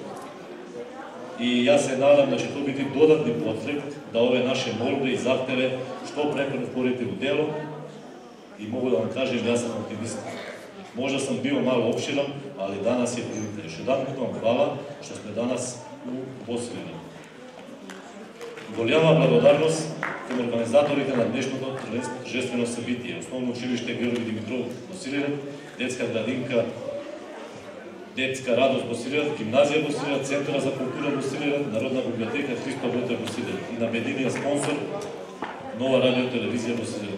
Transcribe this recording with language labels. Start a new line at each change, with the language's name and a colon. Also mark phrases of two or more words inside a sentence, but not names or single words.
Serbian: I ja se nadam da će to biti dodatni potreb da ove naše molbe i zahteve što pre pretvorite u delo i mogu da vam kažem, ja sam optimist. Možda sam bio malo opširan, ali danas je prilika. Još jedan put vam hvala što ste danas u Bosiljevu.
Bulgarian: Голяма благодарност към организаторите на днешното тържествено събитие. Основно училище Георги Димитров Босилевец, детска градинка Детска радост Босилевец, гимназија Босилевец, Центъра за култура Босилевец, Народна библиотека Христо Ботев Босилевец и на медийния спонсор Нова радио телевизија Босилевец.